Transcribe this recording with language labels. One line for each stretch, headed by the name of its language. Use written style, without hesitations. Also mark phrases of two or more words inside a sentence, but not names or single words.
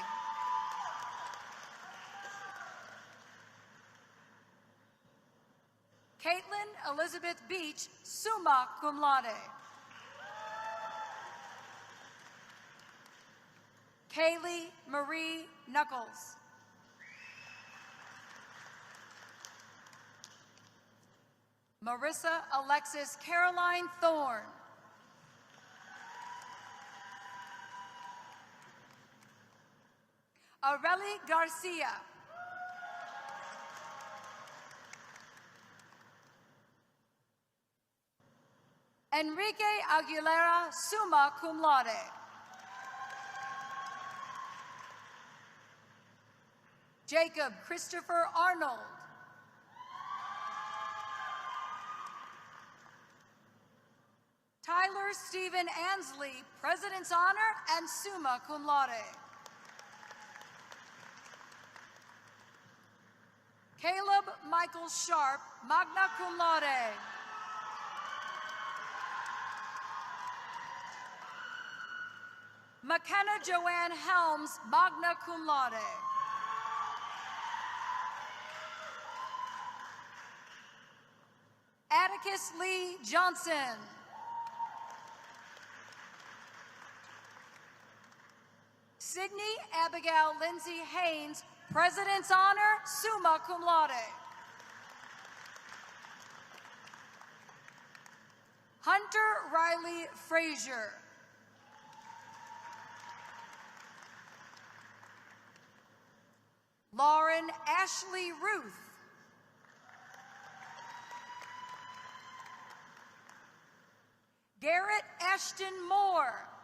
English: Caitlin Elizabeth Beach,
Latin: summa cum laude.
English: Kaylee Marie Knuckles. Marissa Alexis Caroline Thorne. Aureli Garcia. Enrique Aguilera,
Latin: summa cum laude.
English: Jacob Christopher Arnold. Tyler Stephen Ansley, President's Honor and
Latin: summa cum laude.
English: Caleb Michael Sharp,
Latin: magna cum laude.
English: McKenna Joanne Helms,
Latin: magna cum laude.
English: Atticus Lee Johnson. Sydney Abigail Lindsay Haynes, President's Honor,
Latin: summa cum laude.
English: Hunter Riley Frazier. Lauren Ashley Ruth. Garrett Ashton Moore.